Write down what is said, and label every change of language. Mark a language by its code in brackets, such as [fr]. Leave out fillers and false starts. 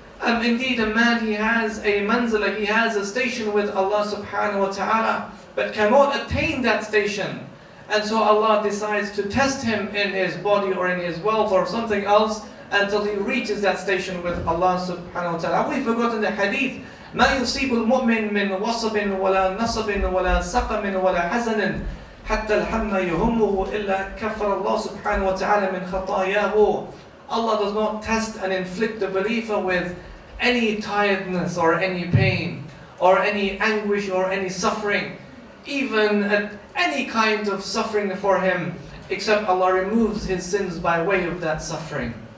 [en] Indeed a man, he has a manzila, he has a station with Allah subhanahu wa ta'ala, but cannot attain that station. And so Allah decides to test him in his body or in his wealth or something else until he reaches that station with Allah subhanahu wa ta'ala. Have we forgotten the hadith? [ar] ما يصيب المؤمن من وصب ولا نصب ولا سقم ولا حزن حتى الهم يهمه إلا كفر الله سبحانه وتعالى من خطاياه. [en] Allah does not test and inflict the believer with any tiredness or any pain or any anguish or any suffering, even at any kind of suffering for him, except Allah removes his sins by way of that suffering.